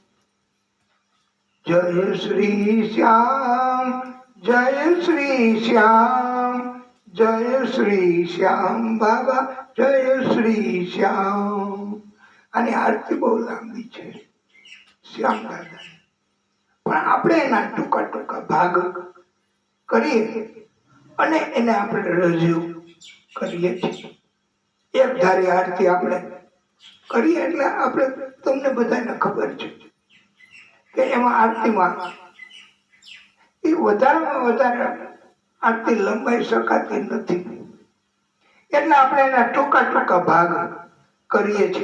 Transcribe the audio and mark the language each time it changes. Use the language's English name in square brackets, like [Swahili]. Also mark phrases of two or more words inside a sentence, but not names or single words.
[Hindi] जय श्री श्याम, जय श्री श्याम, जय श्री श्याम बाबा जय श्री श्याम। [Gujarati] આની આરતી બહુ લાંબી છે શ્યામ દાદા, પણ આપણે એના ટૂંકા ટૂંકા ભાગ કરીએ અને એને આપણે રજૂ કરીએ છીએ। એક ધારી આરતી આપણે કરીએ એટલે આપણે તમને બધાને ખબર છે કે એમાં આરતીમાં એ વધારેમાં વધારે આરતી લંબાઈ શકાતી નથી, એટલે આપણે એના ટૂંકા ટૂંકા ભાગ કરીએ છીએ।